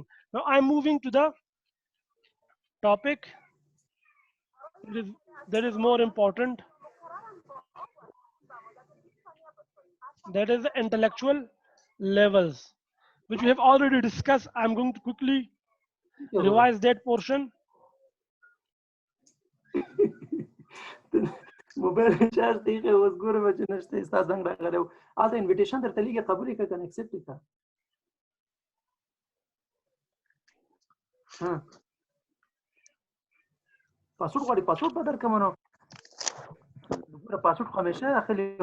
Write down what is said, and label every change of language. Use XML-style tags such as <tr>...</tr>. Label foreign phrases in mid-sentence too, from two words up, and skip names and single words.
<en>Now I'm moving to the topic that is more important. That is the intellectual levels, which we have already discussed. I'm going to quickly revise that portion. mobile charge</en> <ps>دیگه اوس ګوره چې نشته استاد زنګ راغلی و الته انویټیشن درته لیږي قبول یې کنه اکسپټ یې کړه ها پاسورډ غواړي پاسورډ به درکړم نو ګوره پاسورډ خو همیشه اخلي</ps>